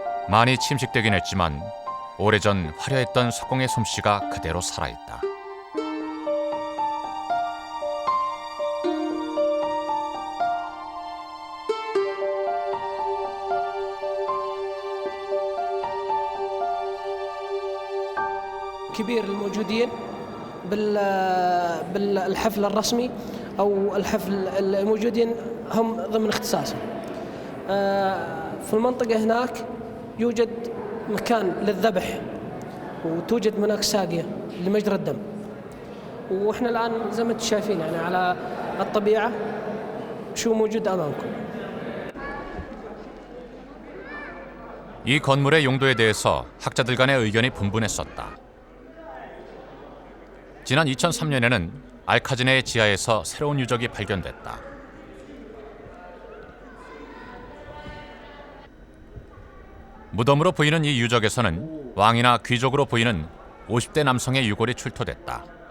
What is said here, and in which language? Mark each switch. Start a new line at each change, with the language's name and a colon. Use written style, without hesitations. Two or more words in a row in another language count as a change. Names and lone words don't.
Korean: 많이 침식되긴 했지만 오래전 화려했던 석공의 솜씨가 그대로 살아있다.
Arabic: كبير الموجودين بالحفل الرسمي أو الحفل الموجودين هم ضمن اختصاصهم. في المنطقة هناك يوجد مكان للذبح وتوجد هناك ساقية لمجرى الدم، وإحنا الآن زي ما انتم شايفين يعني على الطبيعة شو موجود أمامكم.
Korean: 이 건물의 용도에 대해서 학자들 간의 의견이 분분했었다. 지난 2003년에는 알카즈네의 지하에서 새로운 유적이 발견됐다. 무덤으로 보이는 이 유적에서는 왕이나 귀족으로 보이는 50대 남성의 유골이 출토됐다.